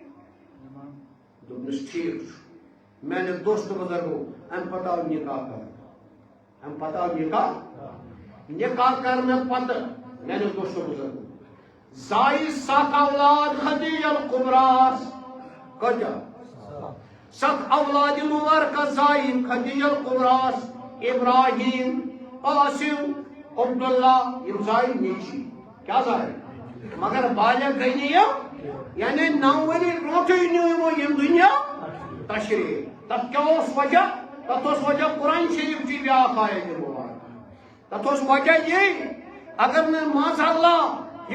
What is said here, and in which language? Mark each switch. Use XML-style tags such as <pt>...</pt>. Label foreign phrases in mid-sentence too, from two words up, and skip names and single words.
<ks>دوٚپنس ٹھیٖک چھُ میانیو دوستو بزرگو امہِ پتہٕ آو نکاح کرنہٕ امہِ پتہٕ آو نکاح کرنہٕ پتہٕ میانیو دوستو بزرگو زایہِ 7 اولاد خدیجہ کبریٰ کۭتیاہ 7 اولاد مبارکہ زایہِ خدیجہ کبریٰ ابراہیم قاسم عبداللہ یم زایہِ نیچی کیا زایہِ مگر بالغ گٔے نہٕ یِم یعنی 9 ؤری برونٛٹھٕے نیوٗ یِمو یِم دُنیا تشریف تتھ کیٛاہ اوس وجہ تتھ اوس وجہ قرآن شریف چی بیاکھ آیت مبارک تتھ اوس وجہ یہِ اگر نہٕ معاذ اللہ</ks>